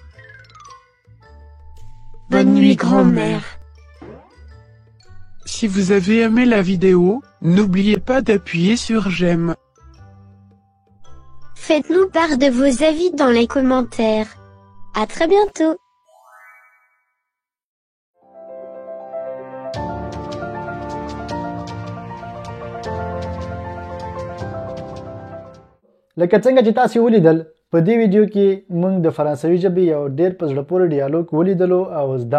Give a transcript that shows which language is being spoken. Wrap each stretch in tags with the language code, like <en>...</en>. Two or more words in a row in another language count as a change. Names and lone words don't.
<fr>Bonne nuit, grand-mère. Si vous avez aimé la vidéo, n'oubliez pas d'appuyer sur j'aime. Faites-nous part de vos avis dans les commentaires. À très bientôt.</fr> <ps>لکه څنګه چې تاسو ولیدل په دې ویډیو کې موږ د فرانسوي ژبې یو ډېر په زړه پورې ډیالوګ ولیدلو او زده</ps>